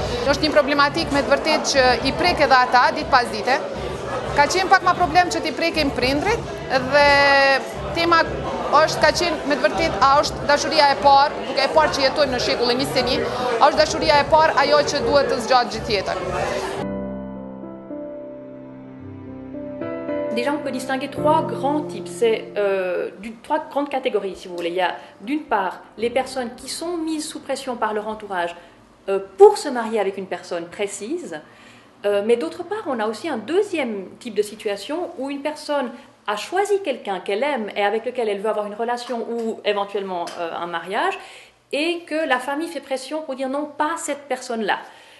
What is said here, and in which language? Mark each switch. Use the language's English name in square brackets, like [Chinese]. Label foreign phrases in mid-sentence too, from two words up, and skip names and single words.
[Albanian] Është një problematik me të vërtet që i prek edhe ata ditë pas dite. Ka qenë pak ma problem që t'i prekim prindrit dhe tema është ka qenë me të vërtet a është dashuria e parë, duke e parë që jetojmë në shekullin 21, a është dashuria e parë ajo që duhet të zgjatë gjithë jetën. [French] Déjà, on peut distinguer trois grands types, trois grandes catégories, si vous voulez. Il y a d'une part les personnes qui sont mises sous pression par leur entourage pour se marier avec une personne précise, mais d'autre part, on a aussi un deuxième type de situation où une personne a choisi quelqu'un qu'elle aime et avec lequel elle veut avoir une relation ou éventuellement un mariage, et que la famille fait pression pour dire non, pas cette personne-là.